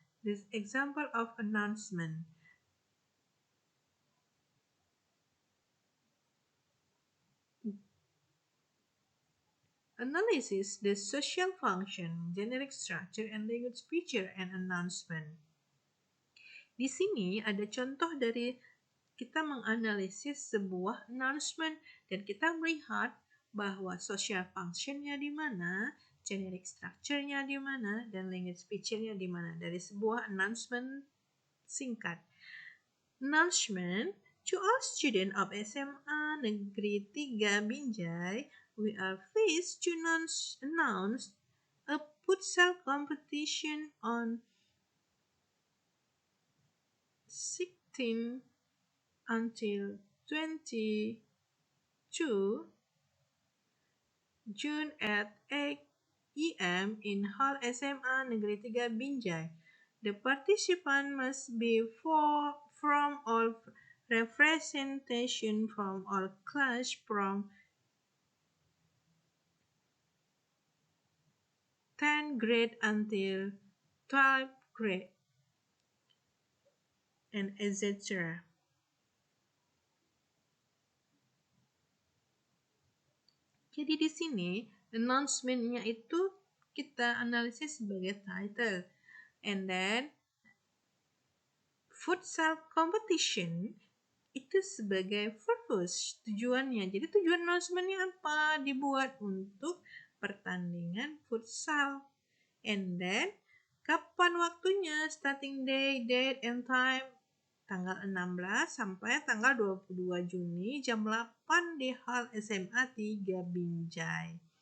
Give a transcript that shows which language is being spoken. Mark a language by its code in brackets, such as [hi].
[en] This example of announcement. Analysis the social function, generic structure, and language feature and announcement. [id] Di sini ada contoh dari kita menganalisis sebuah announcement dan kita melihat bahwa social functionnya di mana, generic structure-nya di mana, dan language feature-nya di mana dari sebuah announcement singkat. [en] Announcement to all students of SMA Negeri 3 Binjai, we are pleased to announce a futsal competition on 16 until 22 June at 8 am in Hall SMA Negeri 3 Binjai. The participant must be from all representation from all class from 10th grade until 12th grade and etc. [id] Jadi di sini announcement-nya itu kita analisis sebagai title, [en] and then [id] futsal competition itu sebagai purpose, tujuannya. Jadi tujuan announcement-nya apa? Dibuat untuk pertandingan futsal. [en] And then [id] kapan waktunya? [en] Starting day, date, and time. [id] Tanggal 16 sampai tanggal 22 Juni jam 8 di Hall SMA 3 Binjai.